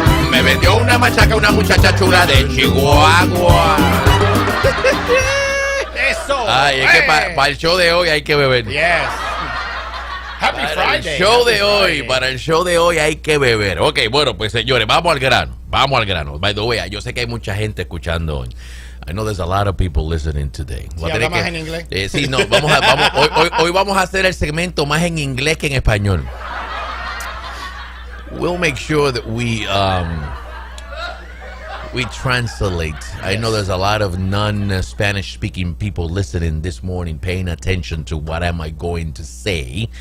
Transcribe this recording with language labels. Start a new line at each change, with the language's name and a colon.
Spanish: Me vendió una machaca una muchacha chula de Chihuahua. Eso. Ay, es que para el show de hoy hay que beber.
English: Yes. Happy Friday.
Spanish: Para el show de hoy hay que beber. Ok, bueno, pues señores, vamos al grano.
English: By the way,
Spanish: yo sé que hay mucha gente escuchando hoy.
English: I know there's a lot of people listening today.
Spanish: ¿Sí habla más en inglés? Sí, no, hoy vamos a hacer el segmento más en inglés que en español.
English: We'll make sure that we translate. I know there's a lot of non-Spanish speaking people listening this morning, paying attention to what am I going to say.